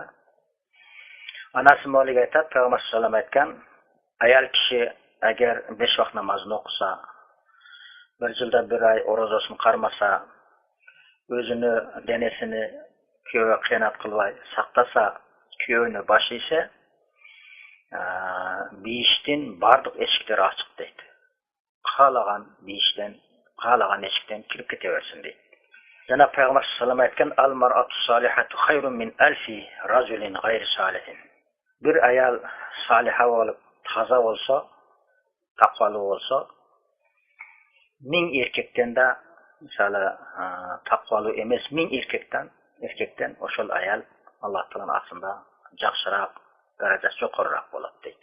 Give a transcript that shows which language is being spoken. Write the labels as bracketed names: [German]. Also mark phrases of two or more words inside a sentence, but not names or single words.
[Uzbek] Anasi Malik aytadi, Payg'ambar [Arabic] صلى الله عليه وسلم [Uzbek] aytgan: ayal kishi agar 5 vaqt namozni o'qisa, bir yilda 1 oy ro'zasini qarmasa, o'zini denesini kuyovga xiyonat qilmay saqlasa, kuyovni boshlaysa, beshikdan barliq eshiklar ochiq deydi. Xohlagan beshikdan, xohlagan eshikdan kirib ketaversin deydi. Yana Payg'ambar [Arabic] صلى الله عليه وسلم [Uzbek] aytgan: [Arabic] "المرأة الصالحة خير من ألف رجل غير صالح." [Uzbek] Bir ayal soliha bo'lib, toza bo'lsa, taqvoli bo'lsa, 1000 erkakdan da, misali, taqvoli emas 1000 erkakdan o'shal ayal Alloh taoloning aslida yaxshiroq, darajasi yuqoriroq bo'ladi deydi.